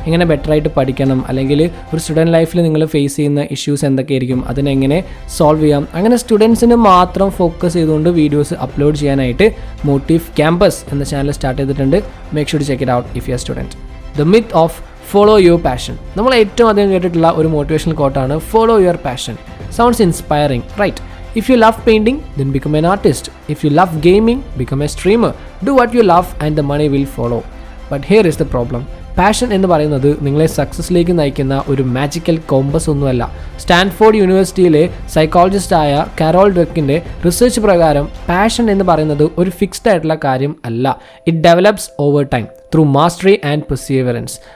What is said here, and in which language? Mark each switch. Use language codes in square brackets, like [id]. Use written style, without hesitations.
[ml] എങ്ങനെ ബെറ്ററായിട്ട് പഠിക്കണം, അല്ലെങ്കിൽ ഒരു സ്റ്റുഡൻറ്റ് ലൈഫിൽ നിങ്ങൾ ഫേസ് ചെയ്യുന്ന ഇഷ്യൂസ് എന്തൊക്കെയായിരിക്കും, അതിനെങ്ങനെ സോൾവ് ചെയ്യാം, അങ്ങനെ സ്റ്റുഡൻസിന് മാത്രം ഫോക്കസ് ചെയ്തുകൊണ്ട് വീഡിയോസ് അപ്ലോഡ് ചെയ്യാനായിട്ട് മോട്ടീവ് ക്യാമ്പസ് എന്ന ചാനൽ സ്റ്റാർട്ട് ചെയ്തിട്ടുണ്ട്. [en] Make sure to check it out if you are student. The myth of follow your passion. [ml] നമ്മൾ ഏറ്റവും അധികം കേട്ടിട്ടുള്ള ഒരു motivational കോട്ടാണ് [en] Follow your passion. Sounds inspiring, right? If you love painting, then become an artist. If you love gaming, become a streamer. Do what you love and the money will follow. But here is the problem. [ml] Passion എന്ന് പറയുന്നത് നിങ്ങളെ സക്സസ്സിലേക്ക് നയിക്കുന്ന ഒരു magical compass ഒന്നുമല്ല. Stanford യൂണിവേഴ്സിറ്റിയിലെ സൈക്കോളജിസ്റ്റായ Carol ഡ്വെക്കിൻ്റെ research പ്രകാരം passion എന്ന് പറയുന്നത് ഒരു ഫിക്സ്ഡ് ആയിട്ടുള്ള കാര്യം അല്ല. [en] It develops over time through mastery and perseverance.